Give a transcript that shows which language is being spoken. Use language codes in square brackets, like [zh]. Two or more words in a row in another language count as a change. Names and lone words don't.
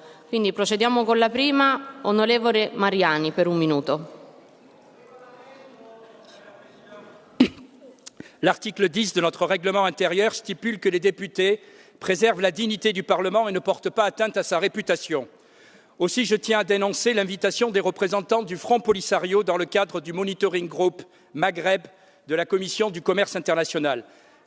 [it] Quindi procediamo con la prima. Onorevole Mariani, per un minuto. [fr] L'article 10 de notre règlement intérieur stipule que les députés préservent la dignité du Parlement et ne portent pas atteinte à sa réputation. Aussi, je tiens à dénoncer l'invitation des représentants du Front Polisario dans le cadre du Monitoring Group Maghreb de la Commission du commerce international.